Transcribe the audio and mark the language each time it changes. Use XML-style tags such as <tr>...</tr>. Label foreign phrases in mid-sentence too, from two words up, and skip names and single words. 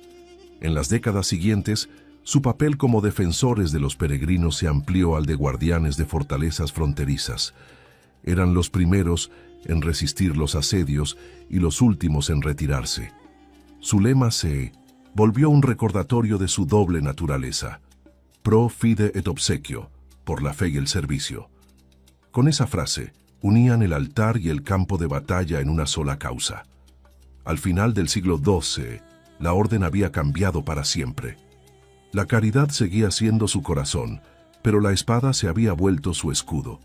<es>En las décadas siguientes, su papel como defensores de los peregrinos se amplió al de guardianes de fortalezas fronterizas. Eran los primeros en resistir los asedios y los últimos en retirarse. Su lema se volvió un recordatorio de su doble naturaleza:</es> <la>pro fide et obsequio,</la> <es>por la fe y el servicio. Con esa frase, unían el altar y el campo de batalla en una sola causa. Al final del siglo XII, la orden había cambiado para siempre. La caridad seguía siendo su corazón, pero la espada se había vuelto su escudo.</es>